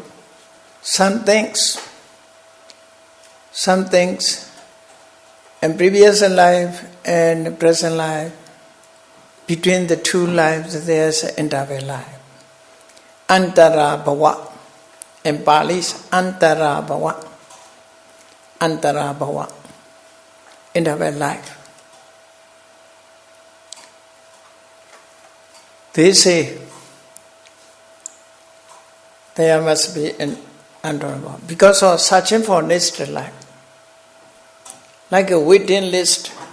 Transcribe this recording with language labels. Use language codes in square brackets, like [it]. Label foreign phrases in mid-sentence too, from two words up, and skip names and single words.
[en] Some things in previous life and present life, between the 2 lives there is an interval life. [pi] Antara bhava. [en] In Pali, [pi] antara bhava. Antara bhava. [en] Interval life. They say there must be an underworld because of searching for next life. Like a waiting list.